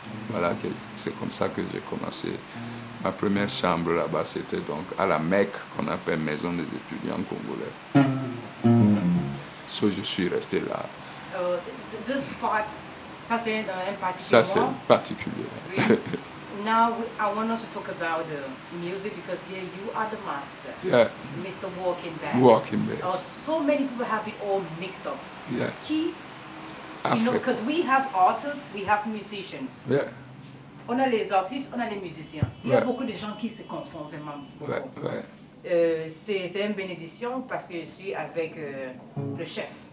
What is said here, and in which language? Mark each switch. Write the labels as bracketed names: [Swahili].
[French] Voilà, c'est comme ça que j'ai commencé. Ma première chambre là-bas, c'était donc à la Mecque, qu'on appelle Maison des étudiants congolais. So, je suis resté là. [English] This part, [French] ça c'est un particulier. Ça c'est particulier. Oui. [English] Now I want us to talk about the music because here you are the master. Yeah. Mr. Walking Bass. Walking Bass. So many people have it all mixed up. Yeah. You know, because we have artists, we have musicians. Yeah. [French] On a les artistes, on a les musiciens. Il y a Ouais. beaucoup de gens qui se confondent vraiment beaucoup. Ouais. C'est une bénédiction parce que je suis avec le chef.